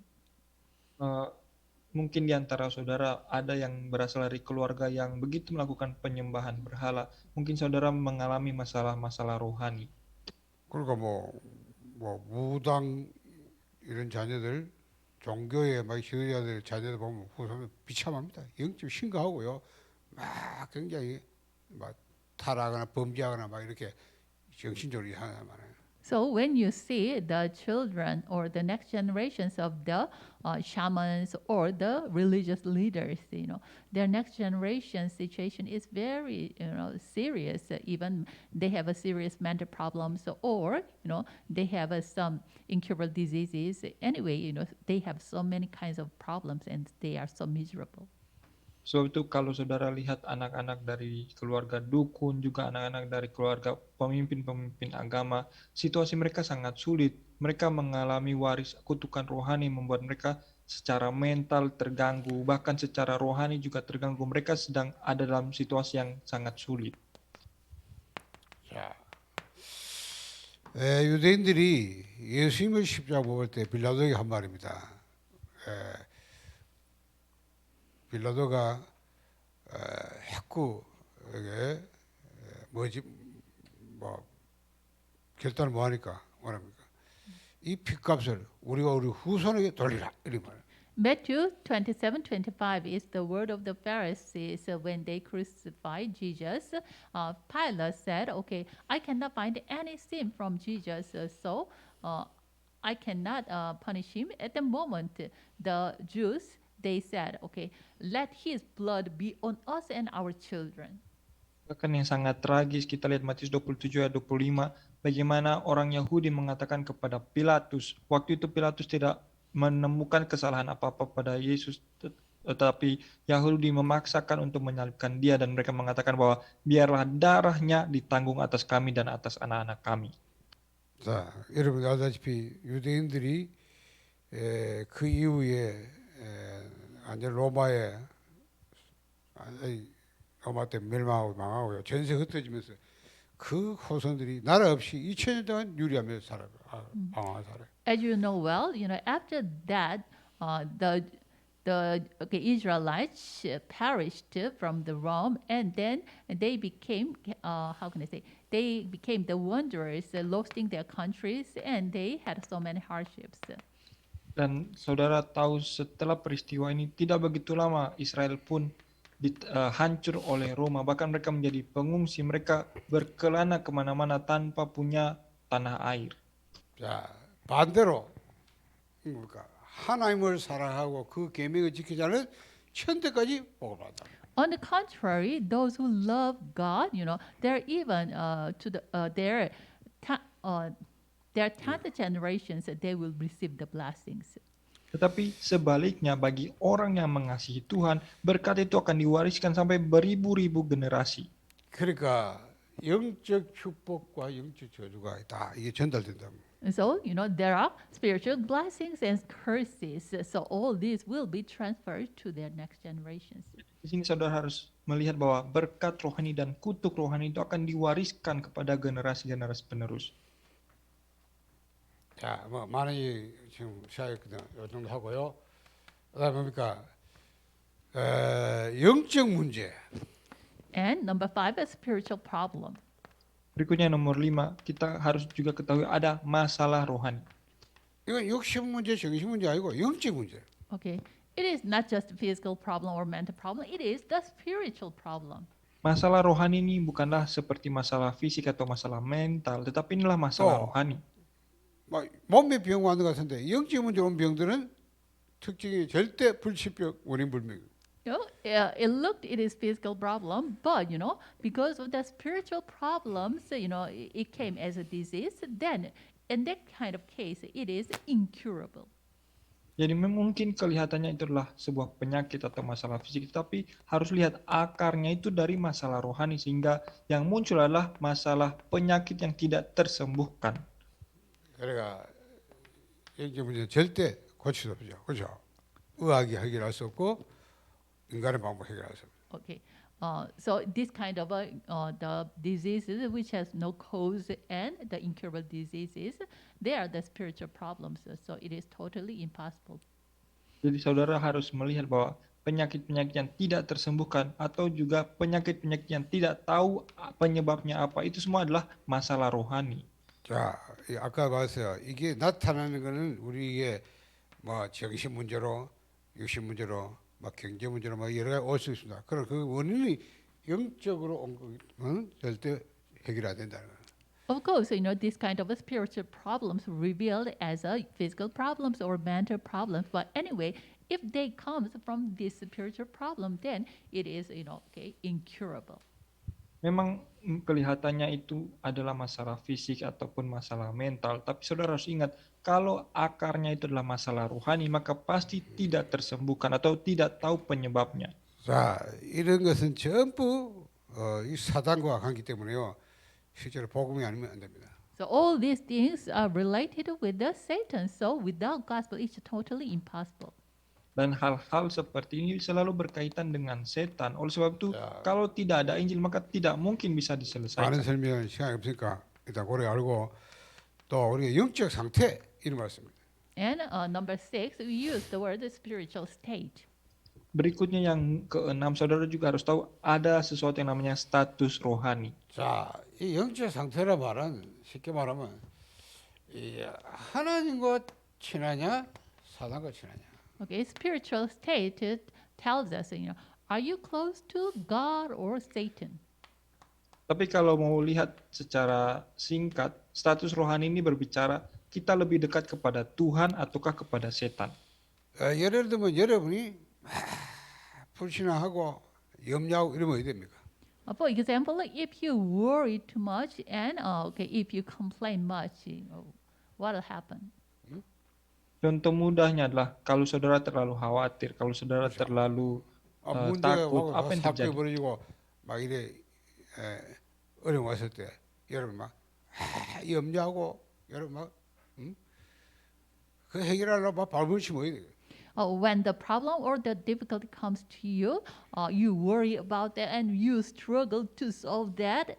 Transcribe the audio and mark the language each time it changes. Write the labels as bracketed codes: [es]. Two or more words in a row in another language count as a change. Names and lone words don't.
[id] Mungkin di antara saudara ada yang berasal dari keluarga yang begitu melakukan penyembahan berhala. Mungkin saudara mengalami masalah-masalah rohani. [ko] 그러니까 뭐 무당 이런 자녀들, 종교에 막 시도자들 자녀들 보면 후손은 비참합니다. 영적 심각하고요, 막 굉장히 막 타락하거나 범죄하거나 막 이렇게 정신적으로 이상하단 말이에요. [en] So when you see the children or the next generations of the shamans or the religious leaders, their next generation situation is very, serious. Even they have a serious mental problems, or they have some incurable diseases. Anyway, they have so many kinds of problems and they are so miserable. [id] So itu kalau saudara lihat anak-anak dari keluarga dukun, juga anak-anak dari keluarga pemimpin-pemimpin agama, situasi mereka sangat sulit. Mereka mengalami waris kutukan rohani, membuat mereka secara mental terganggu, bahkan secara rohani juga terganggu. Mereka sedang ada dalam situasi yang sangat sulit. [ko] 자, 유대인들이 예수님을 십자가 먹을 때 빌라도에게 한 말입니다. 빌라도가 핵구에게 결단을 뭐 하니까 뭐랍니까? 이 핏값을 우리가 우리 후손에게 돌리라 이런 말. [en] Matthew 27:25 is the word of the Pharisees when they crucified Jesus. Pilate said, "Okay, I cannot find any sin from Jesus, so I cannot punish him." At the moment, the Jews they said, "Okay, let his blood be on us and our children." [id] Bahkan yang sangat tragis kita lihat Matius 27 ayat 25, bagaimana orang Yahudi mengatakan kepada Pilatus, waktu itu Pilatus tidak menemukan kesalahan apa-apa pada Yesus, tetapi Yahudi memaksakan untuk menyalibkan dia dan mereka mengatakan bahwa biarlah darahnya ditanggung atas kami dan atas anak-anak kami. [ko] 자, 여러분 알다시피 유대인들이 그 이후에 완전 로마 때 멸망하고 망하고요, 전세 흩어지면서 그 후손들이 나라 없이 2000년 동안 유리하면서 방황하면서 살아요. [en] As you know well, after that, the Israelites perished from the Rome, and then they became they became the wanderers, losing their countries, and they had so many hardships. [id] Dan saudara tahu setelah peristiwa ini tidak begitu lama Israel pun hancur oleh Roma, bahkan mereka menjadi pengungsi, mereka berkelana kemana-mana tanpa punya tanah air. [ko] 자, 반대로 하나님을 사랑하고 그 계명을 지키자는 천대까지 복을 받았다. [en] On the contrary, those who love God, they're even to their 10th generations, they will receive the blessings. [id] Tetapi sebaliknya bagi orang yang mengasihi Tuhan, berkat itu akan diwariskan sampai beribu-ribu generasi. [ko] 그러니까 영적 축복과 영적 저주가 다 이게 전달된다. [en] So, there are spiritual blessings and curses. So all these will be transferred to their next generations. [id] Di sini saudara harus melihat bahwa berkat rohani dan kutuk rohani itu akan diwariskan kepada generasi-generasi penerus. [ko] 자, 뭐 많이 지금 시작했거든. 이 정도 하고요. 그다음에 뭡니까? 영적 문제. [en] And number 5, a spiritual problem. [id] Berikutnya nomor 5, kita harus juga ketahui ada masalah rohani. [ko] 이건 육신 문제, 정신 문제 아니고 영적 문제. [en] Okay, it is not just a physical problem or mental problem, it is the spiritual problem. [id] Masalah rohani ini bukanlah seperti masalah fisik atau masalah mental, tetapi inilah masalah Oh. rohani. [ko] 막 몸에 병 와는 것 같은데 영적 문제 온 병들은 특징이 절대 불치병 원인 불명. [en] You know, it is physical problem, but because of the spiritual problems, it came as a disease. Then, in that kind of case, it is incurable. [id] Jadi mungkin kelihatannya itu adalah sebuah penyakit atau masalah fisik, tapi harus lihat akarnya itu dari masalah rohani, sehingga yang muncul adalah masalah penyakit yang tidak tersembuhkan. [ko] 그러니까 영적 문제는 절대 고칠 수 없죠. 그렇죠? 의학이 해결할 수 없고 인간의 방법 해결할 수 없죠. [en] Okay, so this kind of the diseases which has no cause and the incurable diseases, they are the spiritual problems. So it is totally impossible. [id] Jadi saudara harus melihat bahwa penyakit-penyakit yang tidak tersembuhkan atau juga penyakit-penyakit yang tidak tahu penyebabnya apa, itu semua adalah masalah rohani. [ko] 자, 아까 봤어요. 이게 나타나는 거는 우리에게 뭐 정신 문제로, 육신 문제로, 막 경제 문제로 막 여러 가지 올 수 있습니다. 그럼 그 원인이 영적으로 온 거는 절대 해결이 안 된다는 거예요. [en] Of course, this kind of a spiritual problems revealed as a physical problems or mental problems. But anyway, if they comes from this spiritual problem, then it is, incurable. [id] Memang kelihatannya itu adalah masalah fisik ataupun masalah mental, tapi saudara harus ingat, kalau akarnya itu adalah masalah rohani, maka pasti tidak tersembuhkan atau tidak tahu penyebabnya. [ko] 자, 이런 것은 전부 이 사단과 관계 때문에요. 실제로 복음이 아니면 안 됩니다. [en] So all these things are related with the Satan. So without gospel, it's totally impossible. [id] Dan hal-hal seperti ini selalu berkaitan dengan setan. Oleh sebab itu, Ya. kalau tidak ada Injil, maka tidak mungkin bisa [ko] 많은 [id] diselesaikan. [ko] 설명은 시간이 없으니까 일단 고려 알고 또 우리가 영적 상태 이런 말씀입니다. [en] And number 6, we use the word spiritual state. [id] Berikutnya yang keenam, saudara juga harus tahu ada sesuatu yang namanya status rohani. [ko] 자, 이 영적 상태라 말은 쉽게 말하면 이 하나님과 친하냐, 사단과 친하냐. [en] Okay, spiritual state tells us, are you close to God or Satan? [id] Tapi kalau mau lihat secara singkat, status rohani ini berbicara kita lebih dekat kepada Tuhan ataukah kepada setan. [ko] 예를 들면 여러분이 불신앙하고 염려하고 이러면 어떻게 됩니까? [en] For example, if you worry too much and if you complain much, what will happen? [id] Contoh mudahnya adalah kalau saudara terlalu khawatir, kalau saudara terlalu [ko] 문제가 [id] takut, [ko] 와서 [id] apa yang [ko] 사건이 [id] terjadi? [ko] 벌어지고 막 이래 어려움 왔을 때 여러분 막 염려하고 여러분 막 그 해결하려고 막 발버둥치면 어떻게 돼요? [en] When the problem or the difficulty comes to you, you worry about that and you struggle to solve that.